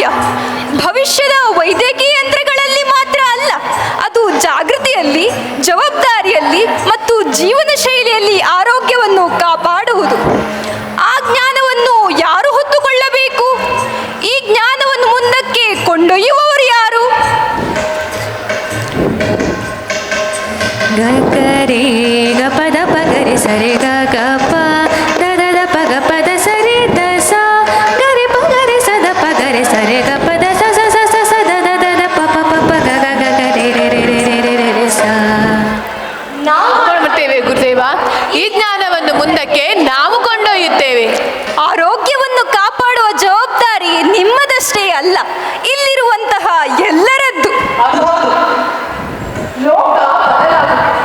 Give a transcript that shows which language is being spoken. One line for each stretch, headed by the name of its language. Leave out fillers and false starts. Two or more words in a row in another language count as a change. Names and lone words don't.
Kannada: ಭವಿಷ್ಯದ ವೈದ್ಯಕೀಯ ಯಂತ್ರಗಳಲ್ಲಿ ಮಾತ್ರ ಅಲ್ಲ, ಅದು ಜಾಗೃತಿಯಲ್ಲಿ, ಜವಾಬ್ದಾರಿಯಲ್ಲಿ ಮತ್ತು ಜೀವನ ಶೈಲಿಯಲ್ಲಿ ಆರೋಗ್ಯವನ್ನು ಕಾಪಾಡುವುದು. ಆ ಜ್ಞಾನವನ್ನು ಯಾರು ಹೊತ್ತುಕೊಳ್ಳಬೇಕು? ಈ ಜ್ಞಾನವನ್ನು ಮುಂದಕ್ಕೆ ಕೊಂಡೊಯ್ಯುವವರು ಯಾರು? ಗರಿ ಗಪದ ಪಗರಿ ಸರಿ ಗಪ್ಪ ದದ ಪಗ ಪದ ಸರಿ ದಸ ಗರಿ ಪಗರಿ ಸದ ಪಗರಿ ಸರಿ ಗ ಪದ ಸ ಸ ಸ ಸ ಸ ದದ ದದ ಪ ಪ ಪ ಪ ಗ ಗ ಗ ಗ ರೇ ರೇ ರೇ ರೇ ರೇ ರೇ ರೇ ರೇ ಸ. ನಾವು ಮಾಡುತ್ತೇವೆ ಗುರುದೇವ. ಈ ಜ್ಞಾನವನ್ನು ಮುಂದಕ್ಕೆ ನಾವು ಕೊಂಡೊಯ್ಯುತ್ತೇವೆ. ಆರೋಗ್ಯವನ್ನು ಕಾಪಾಡುವ ಜವಾಬ್ದಾರಿ ನಿಮ್ಮದಷ್ಟೇ ಅಲ್ಲ, ಇಲ್ಲಿರುವಂತಹ ಎಲ್ಲರದ್ದು. ಲೋಕ ಬದಲಾಗುತ್ತದೆ.